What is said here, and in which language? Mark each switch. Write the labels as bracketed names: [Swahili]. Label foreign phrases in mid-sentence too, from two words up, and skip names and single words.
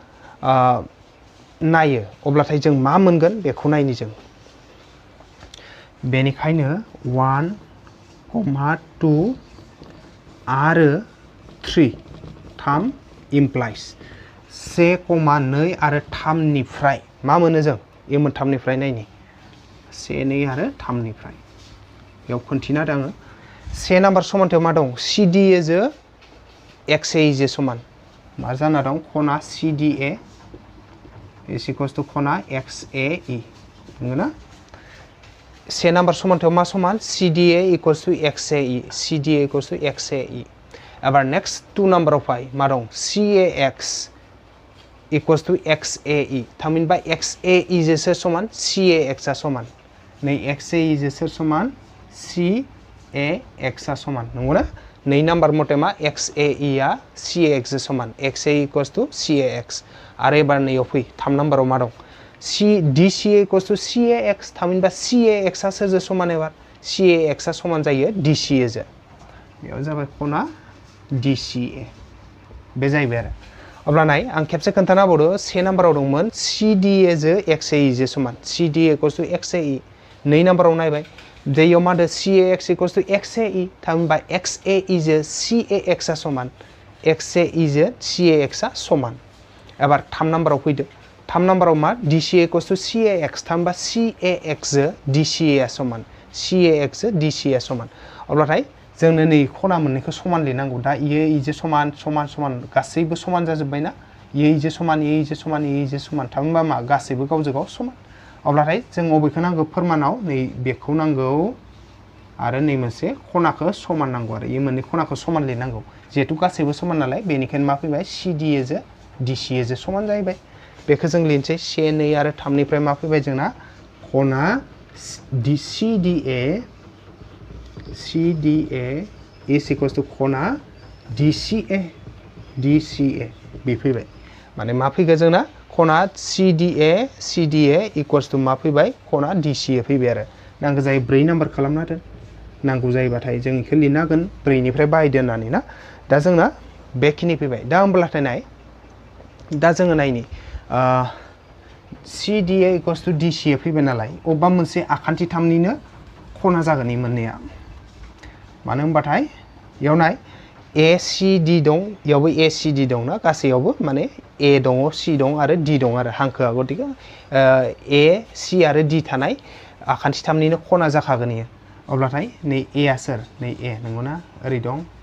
[Bodo] नायो अब्लाथाय जों मा मोनगोन बेखौ नायनि जों बेनिखायनो 1, 2 आरो 3 implies 1, 2 आरो 3 निफ्राय मा मोनो जों ए मोनथामनिफ्राय नायनि 1, 2 आरो 3 निफ्राय बेयाव खोन्थिना दङ से नाम्बार समानथायाव मा दं CDA जो XAE जो समान मा जाना दं खना CDA [English] is equals to [Bodo] खना XAE नंगौ ना से नाम्बार समानथायाव मा समान CDA [English] equals to [Bodo] XAE CDA [English] equals to [Bodo] XAE एबार नेक्स्ट 2 नाम्बाराव फाय मा दं CAX [English] equals to [Bodo] XAE थामहिनबा XAE जोसो समान CAX आ समान नै XAE जोसो समान CAX आ समान नंगौ ना नै नाम्बार मथे मा XAE आ CAX जो समान XAE [English] equals to [Bodo] CAX आरो एबार नैयाव फै 3 नाम्बाराव मा दं DCA [English] equals to [Bodo] CAX थामहिनबा CAX आ सोरजों समान एबार CAX आ समान जायो DCA जो बेयाव जाबाय खना DCA बे जाहैबाय आरो अब्ला नाय आं खेबसे खोन्थाना होबावदो से नाम्बाराव दंमोन CDA जो XAE जो समान CDA [English] equals to [Bodo] XAE नै नाम्बाराव नायबाय दैयाव मा दो CAX equals to XAE थामहिनबा XAE जो CAX आ समान XAE जो CAX आ समान एबार 3 नाम्बाराव फैदो 3 नाम्बाराव मा DCA [English] equals to [Bodo] CAX थामहिनबा CAX जो DCA आ समान CAX जो DCA आ समान अब्लाथाय जोंनो नै खना मोननैखौ समान लिरनांगौ दा इयो समान समान समान गासैबो समान जाजोबबायना इयो समान थामहिनबा मा गासैबो गावजों गाव समान अब्लाथाय जों अबेखौ नांगौ फोरमानाव नै बेखौ नांगौ आरो नै मोनसे खनाखौ समान नांगौ आरो इयो मोननै खनाखौ समान लिरनांगौ जेहेतु गासैबो समान नालाय बेनिखायनो मा फैबाय CDA जो DCA जो समान जाहैबाय बेखौ जों लिरनोसै 1, 2 आरो 3 निफ्राय मा फैबाय जोंना खना CDA [English] is equals to [Bodo] खना DCA बे फैबाय माने मा फैगोन जोंना खना CDA [English] equals to [Bodo] मा फैबाय खना DCA फैबाय आरो नांगौ जायो 4 नाम्बार खालामना दोन नांगौ जायोबाथाय जों इखौ लिरनो हागोन 4 निफ्राय बाहायदो होननानै ना दा जोंना बेखिनि फैबाय दा होमब्लाथाय नाय दा जोङो नायनि CDA [English] equals to [Bodo] DCA फैबाय नालाय अबेबा मोनसे आखान्थि 3 निनो खना जागोन इ मोननैया मानो होनबाथाय इयाव नाय ACD दं इयावबो ACD दं ना गासैयावबो माने A दं C दं आरो D दं आरो हांखोआ गतिके A C आरो D थानाय आखान्थि 3 निनो खना जाखागोन इयो अब्लाथाय नै A आ सोर नै A नंगौना ओरै दं